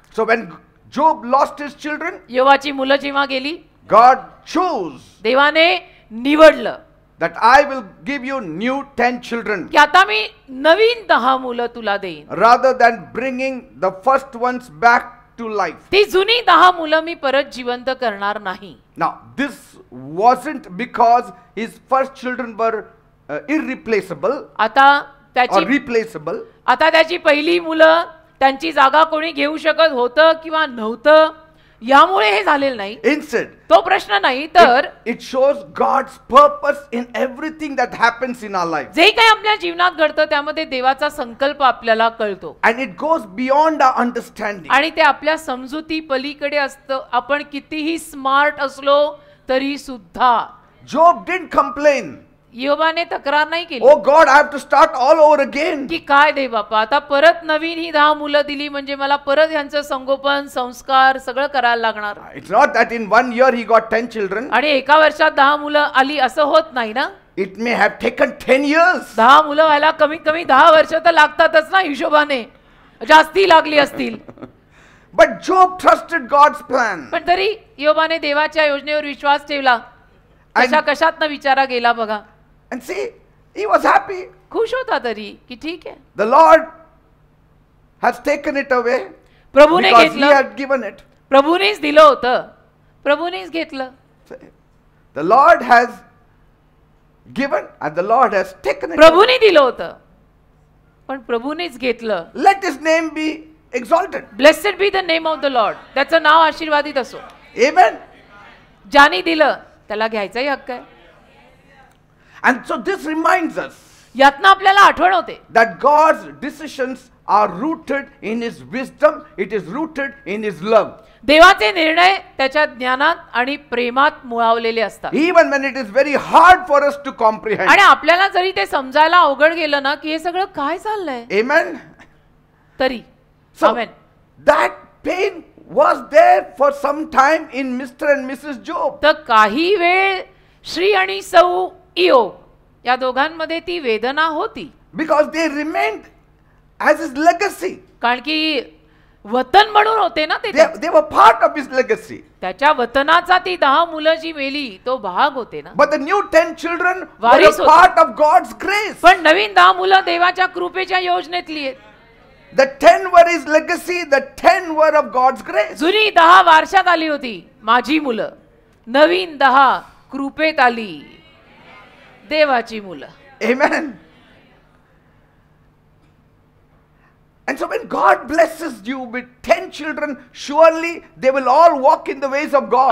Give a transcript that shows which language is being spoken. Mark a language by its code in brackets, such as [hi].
[en] So when Job lost his children, [mr] योबाची मुलं जेव्हा गेली, [en] God chose [mr] देवाने निवडलं [en] that I will give you new 10 children [mr] की आता मी नवीन 10 मुलं तुला देईन. [en] rather than bringing the first ones back to life. [mr] ती जुनी 10 मुलं मी परत जिवंत करणार नाही. [en] Now this wasn't because his first children were irreplaceable [mr] आता [en] or [mr] त्याची [en] replaceable. [mr] आता त्याची पहिली मुलं त्यांची जागा कोणी घेऊ शकत होतं किंवा नव्हतं यामुळे हे झालेलं नाही. [en] Instead, [mr] तो प्रश्न नाही, तर [en] it shows God's purpose in everything that happens in our lives. [mr] जे काही आपल्या जीवनात घडतं त्यामध्ये देवाचा संकल्प आपल्याला कळतो [en] And it goes beyond our understanding. [mr] आणि ते आपल्या समजुती पलीकडे असतं. आपण कितीही स्मार्ट असलो तरी सुद्धा. [en] Job didn't complain. [mr] योबाने तक्रार नाही केली [en] Oh God, I have to start all over again. [mr] की काय दे बापा, आता परत नवीन ही 10 मुलं दिली म्हणजे मला परत यांचं संगोपन, संस्कार सगळं करायला लागणार. [en] It's not that in 1 year he got 10 children. [mr] आणि एका वर्षात 10 मुलं आली असं होत नाही ना. [en] It may have taken 10 years. [mr] 10 मुलं व्हायला कमीत कमी 10 वर्ष तर लागतातच ना, हिशोबाने जास्ती लागली असतील. [en] But Job trusted God's plan. [mr] पण तरी योबाने देवाच्या योजनेवर विश्वास ठेवला. कशा कशातनं विचारा गेला बघा. [en] And see, he was happy. [mr] खुश होता तरी की ठीक आहे, [en] The Lord has taken it away [mr] प्रभूने [en] because He [mr] घेतलं, [en] had given it. [mr] प्रभूनेच दिलं होतं, प्रभूनेच घेतलं. [en] The Lord has given and the Lord has taken it away. [mr] प्रभूने दिलं होतं पण प्रभूनेच घेतलं. [en] Let His name be exalted. Blessed be the name of the lord. [mr] त्याचं नाव आशीर्वादित असो. [en] Amen. [mr] ज्याने दिलं त्याला घ्यायचाही हक्क आहे. [en] And so this reminds us [mr] यातनं आपल्याला आठवण होते [en] that God's decisions are rooted in His wisdom. It is rooted in His love. [mr] देवाचे निर्णय त्याच्या ज्ञानात आणि प्रेमात मुळावलेले असतात. [en] Even when it is very hard for us to comprehend. [mr] आणि आपल्याला जरी ते समजायला अवघड गेलं ना की हे सगळं काय चाललंय, [en] Amen. [mr] तरी [en] So [mr] amen. [en] that pain was there for some time in Mr. and Mrs. Job. [mr] तर काही वेळ श्री आणि सौ इयोब या दोघांमध्ये ती वेदना होती. [en] Because they remained as his legacy. [mr] कारण की वतन म्हणून होते ना ते. [en] They were part of his legacy. [mr] त्याच्या वतनाचा ती 10 मुलं जी मेली तो भाग होते ना. [en] But the new 10 children were [mr] Waris [en] a [mr] होते. [en] part of God's grace. [mr] पण नवीन 10 मुलं देवाच्या कृपेच्या योजनेतली आहेत. [en] The 10 were his legacy, the 10 were of God's grace. [mr] जुनी 10 वारशात आली होती माझी मुलं, नवीन 10 कृपेत आली देवाची मुलं. [en] Amen. And so when God blesses you with 10 children, surely they will all walk in the ways of God.